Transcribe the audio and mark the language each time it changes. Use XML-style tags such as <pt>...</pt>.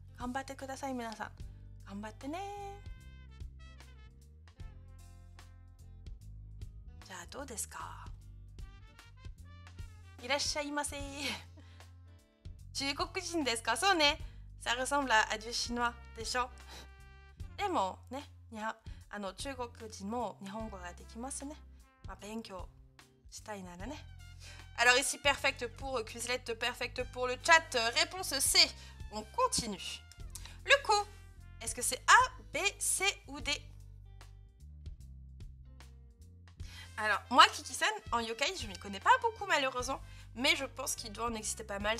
<ja>Ganbatte kudasai, minasan. Ganbatte ne. じゃあどうですか？いらっしゃいませ。中国人ですか？そうね。</ja> <fr>Ça ressemble à du chinois でしょ。</fr> <ja>でもね、中国人も日本語ができますね。まあ、勉強したいならね。</ja> <fr>Alors ici, perfect pour Quizlet, perfect pour le chat. Réponse C. On continue. Le coup, est-ce que c'est A, B, C ou D? Alors, moi, Kiki-san, en yokai, je ne m'y connais pas beaucoup malheureusement, mais je pense qu'il doit en exister pas mal.</fr>